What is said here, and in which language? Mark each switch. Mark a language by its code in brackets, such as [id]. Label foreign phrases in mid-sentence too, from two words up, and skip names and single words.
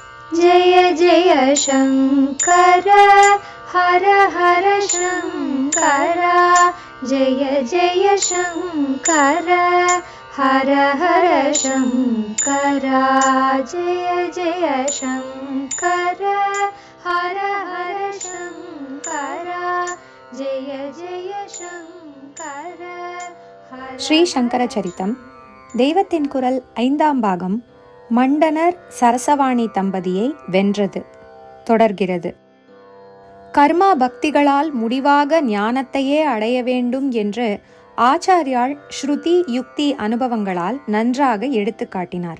[sa] जय जय शङ्कर हर हर शङ्कर जय जय शङ्कर हर हर शङ्कर जय जय शङ्कर हर हर शङ्कर जय जय शङ्कर. [ta] ஸ்ரீ சங்கர சரிதம் தெய்வத்தின் குரல் 5ஆம் பாகம் மண்டனர் சரசவாணி தம்பதியை வென்றது தொடர்கிறது. கர்மா பக்திகளால் முடிவாக ஞானத்தையே அடைய வேண்டும் என்று ஆச்சாரியால் ஸ்ருதி யுக்தி அனுபவங்களால் நன்றாக எடுத்து காட்டினார்.